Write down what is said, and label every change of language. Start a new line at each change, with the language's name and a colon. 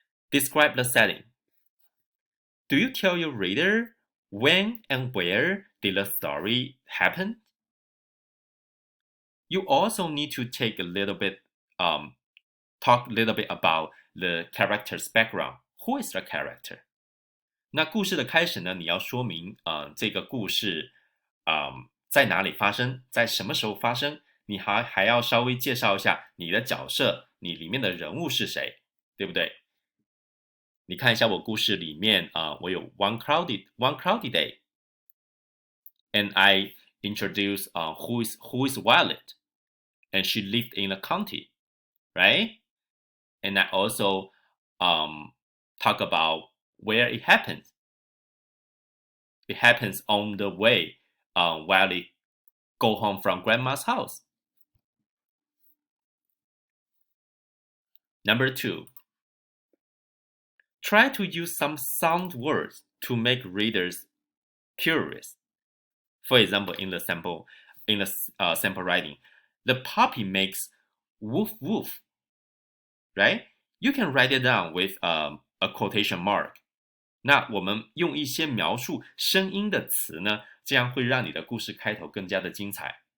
English: Describe the setting. Do you tell your reader when and where did the story happen? You also need to take a little bit, talk a little bit about the character's background. Who is the character?
Chinese: 那故事的开始呢，你要说明，这个故事，在哪里发生，在什么时候发生，你还要稍微介绍一下你的角色，你里面的人物是谁，对不对？你看一下我故事里面我有
English: one cloudy day, and I introduce who is Violet, and she lived in the county, right? And I also talk about where it happens. It happens on the way while they go home from grandma's house. Number 2, try to use some sound words to make readers curious. For example, in the sample writing, the puppy makes woof woof, right? You can write it down with a quotation mark.
Chinese: 那我们用一些描述声音的词呢，这样会让你的故事开头更加的精彩。